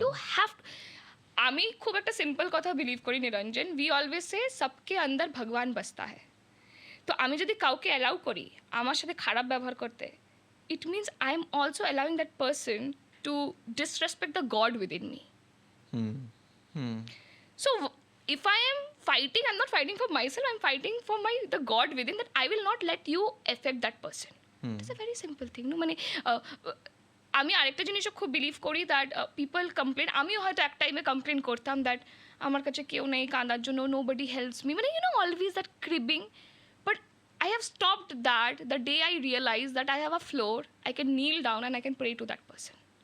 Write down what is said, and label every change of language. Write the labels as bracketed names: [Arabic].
[Bangla] You have, আমি খুব একটা সিম্পল কথা বিলিভ করি নিরঞ্জন, [English] we always say [Hindi] সবকে আন্দার ভগবান বসতা হ্যায়। [Bangla] তো আমি যদি কাউকে অ্যালাউ করি আমার সাথে খারাপ ব্যবহার করতে, [English] It means I am also allowing that person to disrespect the God within me. Hmm hmm So if I am fighting, I'm not fighting for myself, I'm fighting for my the God within, that I will not let you affect that person. It's a very simple thing. No, [Bangla] মানে আমি আরেকটা জিনিসও খুব believe করি [English] that people complain, [Bangla] আমিও হয়তো এক টাইমে কমপ্লেন করতাম [English] that [Bangla] আমার কাছে কেউ নেই কাঁদার জন্য, [English] Nobody helps me, মানে always that cribbing, but I have stopped that the day I realized that I have a floor, I can kneel down and I can pray to that person.